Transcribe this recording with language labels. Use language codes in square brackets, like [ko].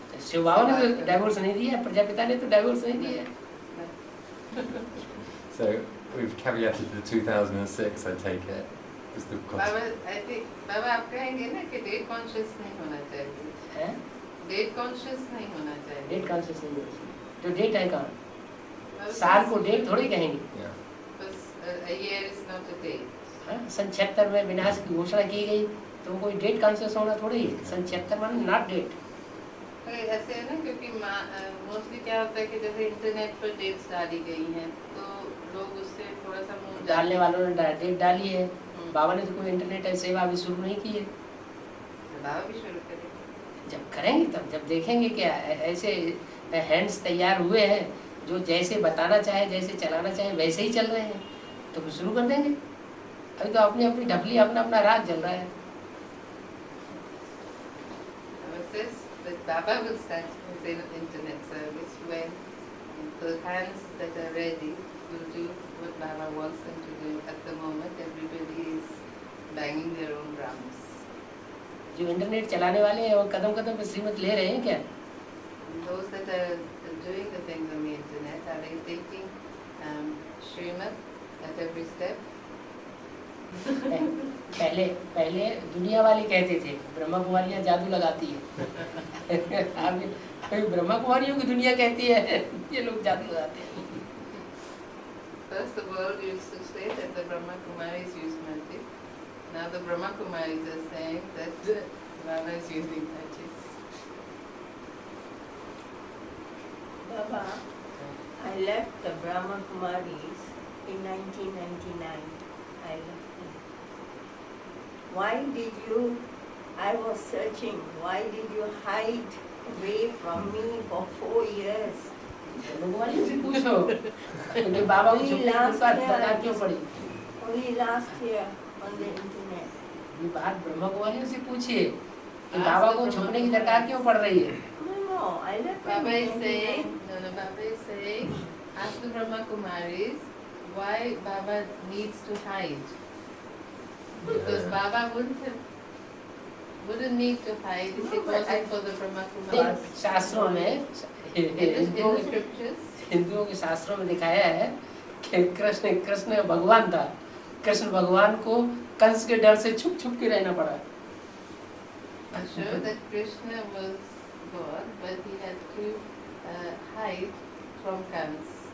[hi] शिव बाबा ने तो डाइवोर्स नहीं दिया, प्रजापिता ने तो डाइवोर्स नहीं दिया। [en] So we've caveated the 2006, I take it. Because the [hi] Baba [en] I think [hi] बाबा आप कहेंगे ना कि डेट कॉन्शियस नहीं होना चाहिए, है डेट कॉन्शियस नहीं होना चाहिए। डेट कॉन्शियस नहीं होना चाहिए। जो डेट है कहाँ, बाबा साल को डेट थोड़ी कहेंगे। [en] yeah. बस a year is not a date। [hi] हाँ, सन 76 में विनाश की घोषणा की गई तो कोई डेट कॉन्शियस होना थोड़ी है। सन 76 माने नॉट डेट। ऐसे है ना, क्योंकि मोस्टली क्या होता है कि जैसे इंटरनेट पर डेट्स डाली गई हैं तो लोग उससे थोड़ा सा मुंह डालने वालों ने डेट डाली है। बाबा ने तो कोई इंटरनेट सेवा अभी शुरू नहीं की है। बाबा भी शुरू करें। जब करेंगे तब, जब देखेंगे क्या ऐसे हैंड्स तैयार हुए हैं जो जैसे बताना चाहे, जैसे चलाना चाहे वैसे ही चल रहे हैं, तो फिर शुरू कर देंगे। अभी तो अपनी अपनी ढपली, अपना अपना राज चल रहा है। [en] Says that Baba will start his internet service when the hands that are ready will do what Baba wants them to do. At the moment, everybody is banging their own drums. [hi] जो internet चलाने वाले हैं वो कदम कदम पे श्रीमत ले रहे हैं क्या? [en] Those that are doing the things on the internet, are they taking Srimad at every step? [hi] पहले पहले दुनिया वाले कहते थे ब्रह्मा कुमारियाँ जादू लगाती है। अभी ब्रह्मा कुमारियों की दुनिया कहती है ये लोग जादू लगाते हैं। [en] First the world used to say that the Brahma Kumaris use magic. Now the Brahma Kumaris are saying that Baba is using magic. Baba, I left the Brahma Kumaris in 1999. I left them. Why did you, I was searching, why did you hide away from me for 4 years? [hi] Brahma कुमारियों से पूछो कि बाबा को छुपने की दरकार क्यों पड़ी? [en] Only last year on the internet. [hi] ये बात ब्रह्मा कुमारियों से पूछिए कि बाबा को छुपने की दरकार क्यों पड़ रही है? [en] No, I left them Baba in is saying, 1999. Baba is saying, ask the Brahma Kumaris why Baba needs to hide. Because Baba wouldn't need to hide if it wasn't for the Brahma Kumaris. [hi] शास्त्रों में [en] In the scriptures, [hi] हिंदुओं के शास्त्रों में दिखाया है कि कृष्ण भगवान था। कृष्ण भगवान को कंस के डर से छुप छुप के रहना पड़ा। [en] I'm sure that Krishna was God, but he had to hide from Kans.